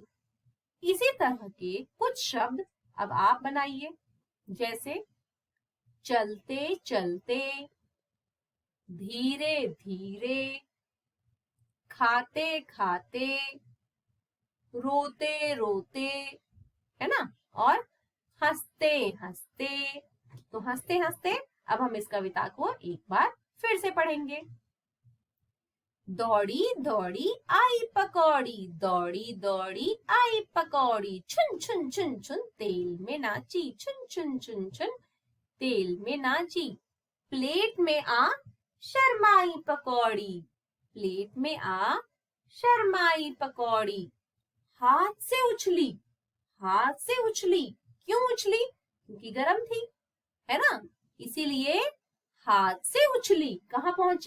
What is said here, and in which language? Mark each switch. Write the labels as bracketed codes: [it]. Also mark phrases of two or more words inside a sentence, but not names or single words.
[hi] इसी तरह के कुछ शब्द अब आप बनाइए, जैसे चलते चलते, धीरे धीरे, खाते खाते, रोते रोते, है ना। और हंसते हंसते। तो हंसते हंसते अब हम इस कविता को एक बार फिर से पढ़ेंगे। दौड़ी दौड़ी आई पकौड़ी, दौड़ी दौड़ी आई पकौड़ी, छुन छुन छुन छुन तेल में नाची, छुन छुन छुन छुन तेल में नाची। प्लेट में आ शर्माई पकौड़ी, प्लेट में आ शर्माई पकौड़ी। हाथ से उछली, हाथ से उछली। क्यों उछली? क्योंकि गरम थी, है ना, इसीलिए हाथ से उछली, कहाँ पहुंची?